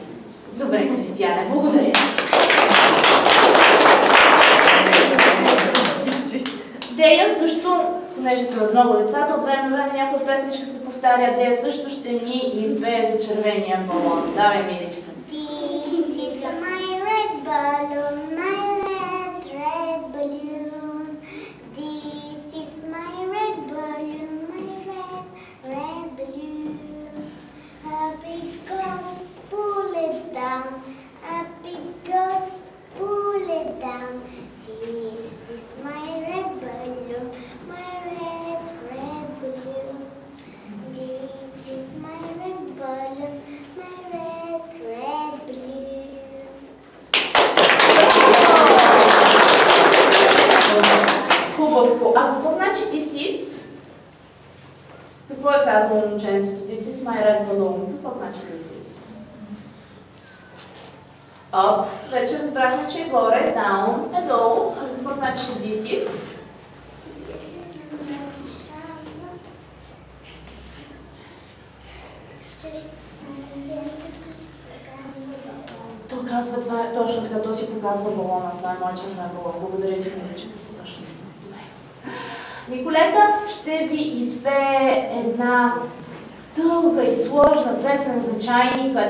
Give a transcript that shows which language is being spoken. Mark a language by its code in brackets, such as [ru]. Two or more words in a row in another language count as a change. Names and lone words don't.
[bg] Добре, Кристияне, благодаря ти. Дея също, понеже са от много децата, от време на време някоя песничка се повтаря, Дея също ще ни избее за червения балон. Давай, миличка. [en] This is my red balloon, my red balloon. This is my red balloon, my red balloon. Up it goes, pull it down. Up it goes, pull it down. This is my red balloon, my red balloon. This is my red balloon, my red balloon. [bg] Хубавко. А какво значи [en] this is? [bg] Какво е казало момченцето? [en] This is my red balloon. [bg] Какво значи [en] this is? [bg] Up. Вече разбрахме, че е горе. Down е долу. А какво значи [en] this is? [bg] То казва това, точно така, то си показва балона. Това е моят червен балон. Благодаря ти, миличка. Точно. Николета ще ви изпее една дълга и сложна песен за чайника.